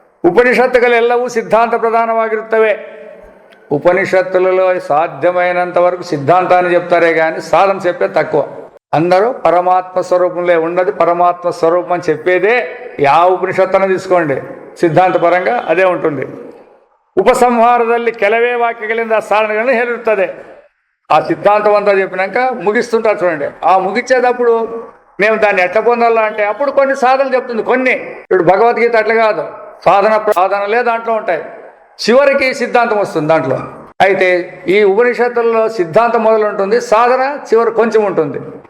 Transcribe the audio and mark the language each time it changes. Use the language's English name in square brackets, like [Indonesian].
[Telugu] ఉపనిషత్తుಗಳೆಲ್ಲವೂ సిద్ధాంత ప్రధానವಾಗಿರುತ್ತವೆ. ఉపనిషత్తులలో సాధ్యమైనంత వరకు సిద్ధాంతాన్ని చెప్తారే కానీ సాధన చెప్పేది తక్కువ. అందరూ పరమాత్మ స్వరూపంలో ఉన్నది పరమాత్మ స్వరూపం అని చెప్పేదే ಯಾವ ఉపనిషత్తನ್ನು తీసుకోండి, సిద్ధాంతపరంగా అదే ఉంటుంది. [Kannada] ఉపసంహారದಲ್ಲಿ ಕೆಲವೇ ವಾಕ್ಯಗಳಿಂದ ಸಾಧನೆಗಳನ್ನು ಹೇಳಿರುತ್ತದೆ. [Telugu] ఆ సిద్ధాంతం అంతా చెప్పినాక ముగిస్తుంటారు చూడండి. ఆ ముగించేటప్పుడు మేము దాన్ని ఎట్లా పొందాలా అంటే అప్పుడు కొన్ని సాధనలు చెప్తుంది. కొన్ని ఇప్పుడు భగవద్గీత అట్లా కాదు, సాధనలే దాంట్లో ఉంటాయి. చివరికి సిద్ధాంతం వస్తుంది దాంట్లో. అయితే ఈ ఉపనిషత్తుల్లో సిద్ధాంతం మొదలు ఉంటుంది, సాధన చివరి కొంచెం ఉంటుంది.